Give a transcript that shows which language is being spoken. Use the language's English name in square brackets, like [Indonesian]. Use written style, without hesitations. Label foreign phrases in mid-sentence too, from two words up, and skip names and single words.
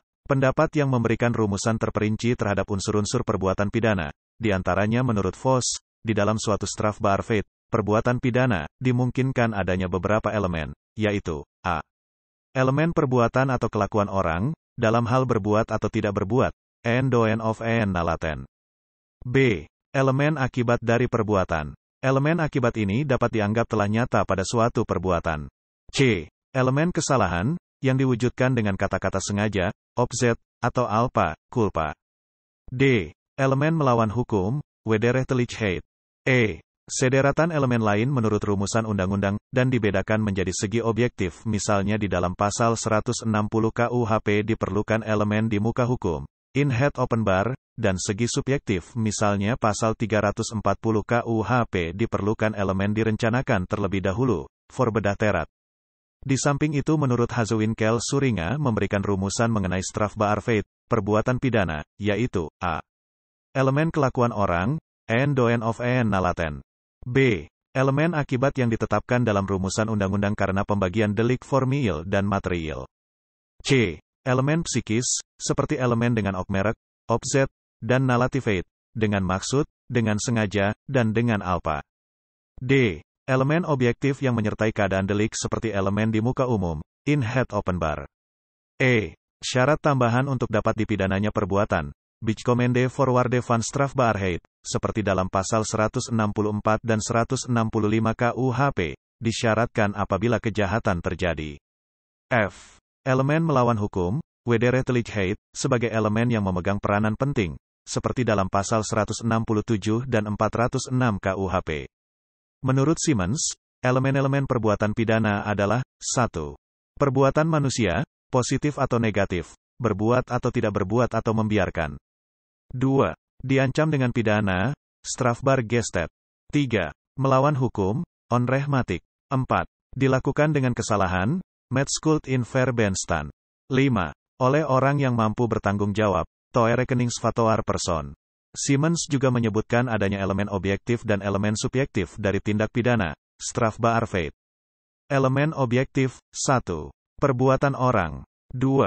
[Indonesian] Pendapat yang memberikan rumusan terperinci terhadap unsur-unsur perbuatan pidana, di antaranya menurut Vos, di dalam suatu strafbaarfeit, perbuatan pidana, dimungkinkan adanya beberapa elemen, yaitu, a. Elemen perbuatan atau kelakuan orang, dalam hal berbuat atau tidak berbuat, [Dutch] en doen of en nalaten. [Indonesian] b. Elemen akibat dari perbuatan. Elemen akibat ini dapat dianggap telah nyata pada suatu perbuatan. c. Elemen kesalahan, yang diwujudkan dengan kata-kata sengaja, opzet, atau alpa, culpa. d. Elemen melawan hukum, wederrechtelijkheid. e. Sederatan elemen lain menurut rumusan undang-undang, dan dibedakan menjadi segi objektif, misalnya di dalam pasal 160 KUHP diperlukan elemen di muka hukum, [Dutch] in het openbaar, [Indonesian] dan segi subjektif, misalnya pasal 340 KUHP diperlukan elemen direncanakan terlebih dahulu, voorbedacht. Di samping itu menurut Hazewinkel Suringa memberikan rumusan mengenai strafbaarfeit, perbuatan pidana, yaitu, a. Elemen kelakuan orang, [Dutch] en doen of en nalaten. [Indonesian] b. Elemen akibat yang ditetapkan dalam rumusan undang-undang karena pembagian delik formil dan material. c. Elemen psikis, seperti elemen dengan opmerk, opzet, dan nalativeit, dengan maksud, dengan sengaja, dan dengan alpa. d. Elemen objektif yang menyertai keadaan delik seperti elemen di muka umum, [Dutch] in het openbaar. [Indonesian] e. Syarat tambahan untuk dapat dipidananya perbuatan, [Dutch] bijkomende voorwaarde van strafbaarheid, [Indonesian] seperti dalam pasal 164 dan 165 KUHP, disyaratkan apabila kejahatan terjadi. f. Elemen melawan hukum, wederrechtelijkheid, sebagai elemen yang memegang peranan penting, seperti dalam pasal 167 dan 406 KUHP. Menurut Simmons, elemen-elemen perbuatan pidana adalah, 1. Perbuatan manusia, positif atau negatif, berbuat atau tidak berbuat atau membiarkan. 2. Diancam dengan pidana, [Dutch] strafbaar gestet. [Indonesian] 3. Melawan hukum, onrechtmatig. 4. Dilakukan dengan kesalahan, [Dutch] met schuld in verbenstand. 5. [Indonesian] Oleh orang yang mampu bertanggung jawab, [Dutch] toerekeningsvatbaar persoon. [Indonesian] Simmons juga menyebutkan adanya elemen objektif dan elemen subjektif dari tindak pidana, strafbaarfeit. Elemen objektif, 1. Perbuatan orang. 2.